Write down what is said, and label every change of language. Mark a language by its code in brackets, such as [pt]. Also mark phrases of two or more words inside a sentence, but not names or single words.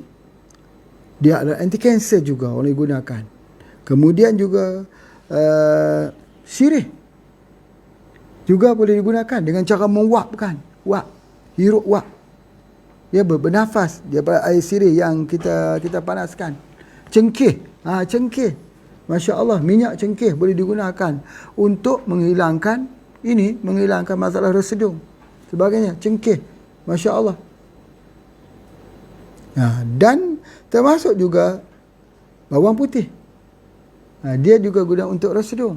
[ms] Dia adalah anti-kanser juga boleh gunakan. Kemudian juga sirih juga boleh digunakan dengan cara menguapkan. Hirup wap. Dia bernafas daripada air sirih yang kita panaskan. Cengkeh. Cengkeh. [ar] ما شاء الله, [ms] minyak cengkeh boleh digunakan untuk menghilangkan masalah resedung. Sebagainya, cengkeh. [ar] ما شاء الله. [ms] Dan termasuk juga bawang putih. Dia juga guna untuk resedung.